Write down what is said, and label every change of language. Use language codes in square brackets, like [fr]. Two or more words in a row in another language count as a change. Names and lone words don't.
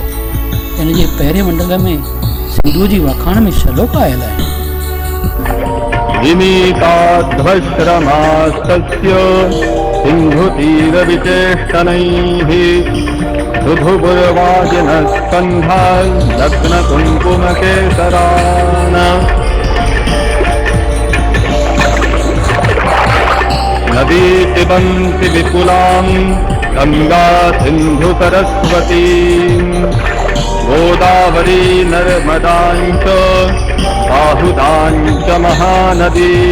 [sd] हिन जे पहिरें मंडल में सिंधु जी वखाण में श्लोक आयल आहे। [sa] विनीताध्वश्रमास्तस्य सिन्धुतीरविचेष्टनैः सुधुपुरवाजिनस्कन्धान् लग्नकुङ्कुमकेसरान् नदी पिबन्ति विपुलां गंगा सिंधु सरस्वती गोदावरी नर्मदां च बाहुदां च महानदी।